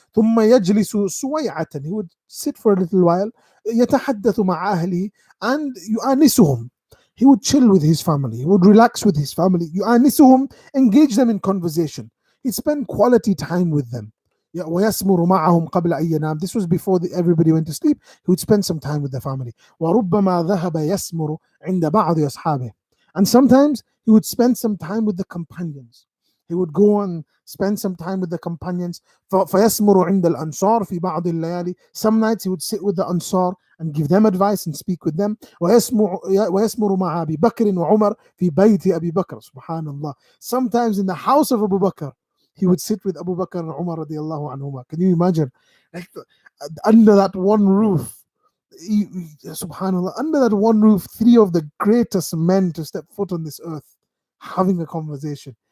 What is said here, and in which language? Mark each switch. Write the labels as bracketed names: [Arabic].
[Arabic] ثم يجلس سويعة, [English] he would sit for a little while, [Arabic] يتحدث مع أهله, [English] and [Arabic] يؤانسهم. [English] He would chill with his family. He would relax with his family. [Arabic] يؤانسهم, [English] engage them in conversation. He'd spend quality time with them. [Arabic] ويسمر معهم قبل أن ينام. [English] This was before everybody went to sleep. He would spend some time with the family. [Arabic] وربما ذهب يسمر عند بعض أصحابه. [English] And sometimes he would spend some time with the companions. He would go and spend some time with the companions. [Arabic] فيسمر عند الأنصار في بعض الليالي. [English] Some nights he would sit with the Ansar and give them advice and speak with them. [Arabic] ويسمر مع أبي بكر وعمر في بيت أبي بكر. Subhanallah. [English] Sometimes in the house of Abu Bakr, he would sit with Abu Bakr and Umar radiallahu anhuma. Can you imagine? Like, under that one roof, subhanallah, under that one roof, 3 of the greatest men to step foot on this earth having a conversation.